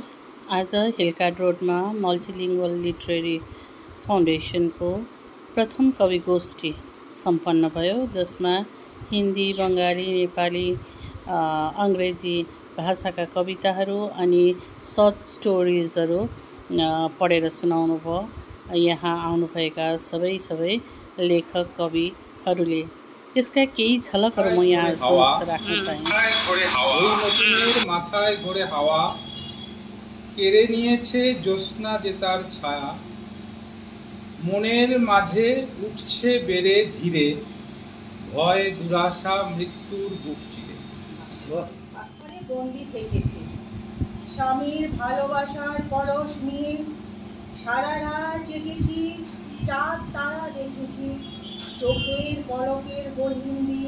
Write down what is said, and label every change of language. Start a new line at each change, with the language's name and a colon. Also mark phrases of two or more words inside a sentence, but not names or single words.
Nepali: आज हिलकार्ड रोडमा मल्टिलिङ्गुअल लिटरेरी फाउन्डेसनको प्रथम कवि गोष्ठी सम्पन्न भयो, जसमा हिन्दी, बङ्गाली, नेपाली, अङ्ग्रेजी भाषाका कविताहरू अनि
English: short stories
Nepali: पढेर सुनाउनु भयो। यहाँ आउनुभएका सबै लेखक कविहरूले त्यसका केही झलकहरू म यहाँ राख्न
Bangla: चाहे। মাথায় ঘোরে হাওয়া केড়ে নিয়েছে জ্যোৎস্না যে তার ছায়া, মনের মাঝে উঠছে বেড়ে ধীরে, ভয় দুরাশা মৃত্যুর বুক চিরে। বন্দি থেকেছে স্বামীর ভালোবাসার পরশ নিয়ে, সারা রাত জেগেছি, চাঁদ তারা দেখেছি, চোখের পলকের গহীন দিয়ে।